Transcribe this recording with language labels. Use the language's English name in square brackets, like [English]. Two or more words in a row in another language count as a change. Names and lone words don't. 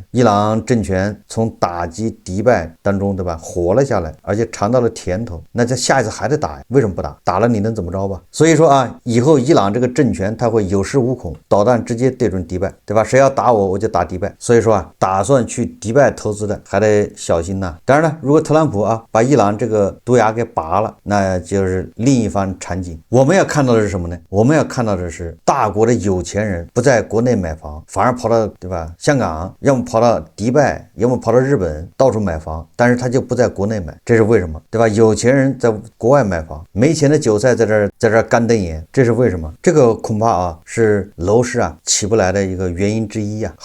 [Chinese] 伊朗政權從打擊迪拜當中，對吧，活了下來，而且嘗到了甜頭，那這下一次還得打呀？為什麼不打？打了你能怎麼着吧？所以說啊，以後伊朗這個政權他會有恃無恐，導彈直接對準迪拜，對吧？誰要打我就打迪拜。所以說啊，打算去迪拜投資的還得小心吶。當然了，如果特朗普啊把伊朗這個毒牙給拔了，那就是另一番場景。我們要看到的是什麼呢？我們要看到的是大國的有錢人不在國內買房，反而跑到，對吧，香港，要麼跑到迪拜，要麼跑到日本，到處買房，但是他就不在國內買，這是為什麼？對吧？有錢人在國外買房，沒錢的韭菜在這乾瞪眼，這是為什麼？這個恐怕啊是樓市啊起不來的一個原因之一啊。